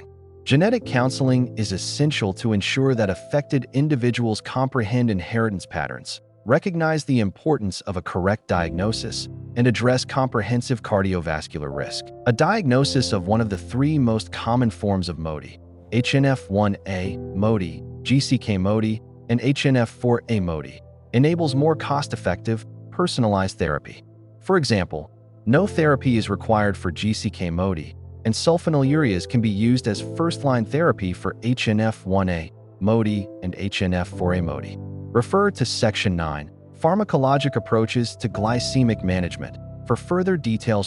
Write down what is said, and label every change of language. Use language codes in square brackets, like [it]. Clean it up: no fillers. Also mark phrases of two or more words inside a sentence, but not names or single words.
[en] Genetic counseling is essential to ensure that affected individuals comprehend inheritance patterns, recognize the importance of a correct diagnosis, and address comprehensive cardiovascular risk. A diagnosis of one of the three most common forms of MODY, HNF1A MODY, GCK MODY, and HNF4A MODY, enables more cost-effective, personalized therapy. For example, no therapy is required for GCK MODY, and sulfonylureas can be used as first-line therapy for HNF1A MODY and HNF4A MODY. Refer to Section 9, Pharmacologic Approaches to Glycemic Management, for further details.